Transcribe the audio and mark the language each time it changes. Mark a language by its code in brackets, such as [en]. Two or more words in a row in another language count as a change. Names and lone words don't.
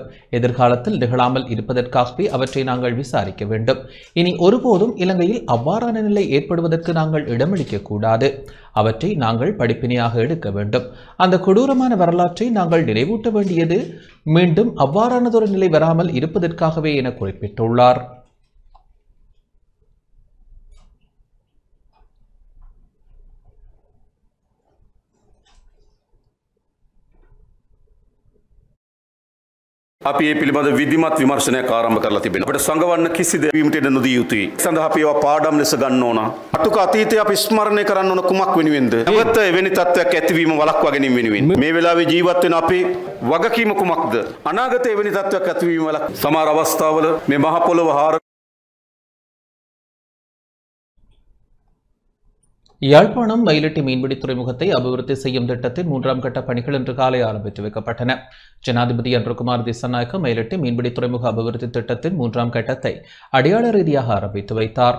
[ta] எதிர்காலத்தில் நிகழாமல் இருப்பதற்காகவே அவற்றை நாங்கள் விசாரிக்க வேண்டும். இனி ஒருபோதும் இலங்கையில் அவ்வாறான நிலை ஏற்படுவதற்கு நாங்கள் இடமளிக்க கூடாது. அவற்றை நாங்கள் படிப்பினையாக எடுக்க வேண்டும். அந்த கொடூரமான வரலாற்றை நாங்கள் நினைவூட்ட வேண்டியது மீண்டும் அவ்வாறானதொரு நிலை வராமல் இருப்பதற்காகவே என குறிப்பிட்டுள்ளார். [si] අපි ඒ පිළිබඳ විධිමත් විමර්ශනයක් ආරම්භ කරලා තිබෙනවා. අපිට සංගවන්න කිසි දෙයකට ඉඩ නොදී යුතුයි. සඳහා අපි ඒවා පාඩම් ලෙස ගන්න ඕන. අටුක අතීතය අපි ස්මරණය කරන්න ඕන කුමක් වෙනුවෙන්ද? නැවත එවැනි තත්ත්වයක් ඇතිවීම වළක්වා ගැනීම වෙනුවෙන්. මේ වෙලාවේ ජීවත් වෙන අපේ වගකීම කුමක්ද? අනාගතයේ එවැනි තත්ත්වයක් ඇතිවීම වළක්වා. සමහර අවස්ථාවල මේ මහ පොළොව හාර [ta] யாழ்ப்பாணம் மயிலிட்டி மீன்பிடி துறைமுகத்தை அபிவிருத்தி செய்யும் திட்டத்தின் 3ஆம் கட்ட பணிகள் இன்று காலை ஆரம்பித்து வைக்கப்பட்டன. ஜனாதிபதி அனுரகுமார் திசாநாயக்க மயிலிட்டி மீன்பிடி துறைமுக அபிவிருத்தி திட்டத்தின் 3ஆம் கட்டத்தை அடையாள ரீதியாக ஆரம்பித்து வைத்தார்.